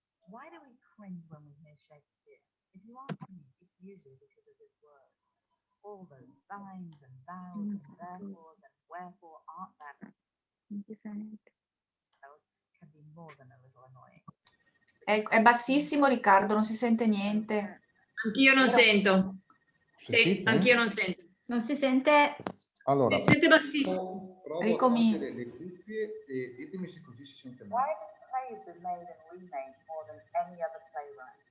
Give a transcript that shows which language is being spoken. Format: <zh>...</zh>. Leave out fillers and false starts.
<en>Why do we cringe when we hear Shakespeare? If you ask me, it's usually because of his words. All those thines and thous and therefores and wherefore art that. Those can be more than a little annoying.</en> <it>È bassissimo, Riccardo, non si sente niente. Anch'io non sento. Sì, anch'io non sento. Non si sente. Allora, Si sente bassissimo. provo a Ricomincio. togliere le cuffie e ditemi se così si sente</it> <en>Why</en> <it>meglio.</it> <en>has plays been made and remade more than any other playwright?</en>